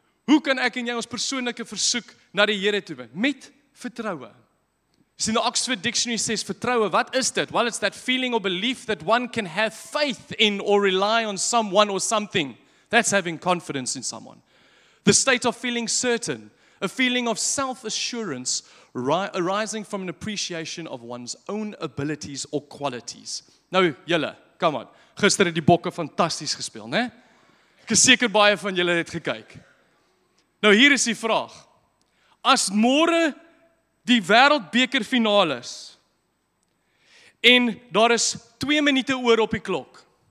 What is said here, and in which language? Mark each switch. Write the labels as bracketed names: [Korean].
[Afrikaans] Hoe kan ek en jy ons persoonlike versoek na die Here toe bring? Met vertroue. [English] In the Oxford Dictionary says vertroue, what is that? Well, it's that feeling or belief that one can have faith in or rely on someone or something. That's having confidence in someone. The state of feeling certain, a feeling of self-assurance arising from an appreciation of one's own abilities or qualities. [Afrikaans] Nou, julle, [English] come on. [Afrikaans] Gister het die Bokke fantasties gespeel, né? Ek is seker baie van julle het gekyk. Nou hier is die vraag. As môre die wêreldbeker finaal is en daar is 2 minute oor op die klok.